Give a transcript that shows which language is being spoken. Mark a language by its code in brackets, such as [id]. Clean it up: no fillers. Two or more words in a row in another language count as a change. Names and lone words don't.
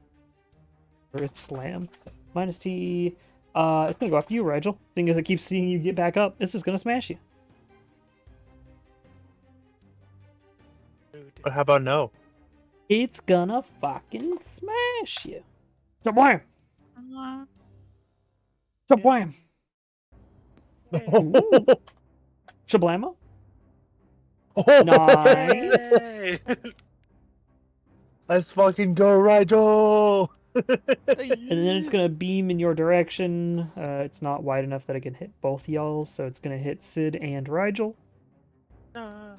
[en] Hey, yo. Or it's slam. Minus T. It's gonna go after you, Rigel. Seeing as it keeps seeing you get back up, this is gonna smash you. Dude. But how about no? It's gonna fucking smash you. Shablam! Shablam! Ooh. Shablamo? Nice. Yay! Let's fucking go, Rigel! And then it's gonna beam in your direction. It's not wide enough that it can hit both y'all, so it's gonna hit Sid and Rigel. No.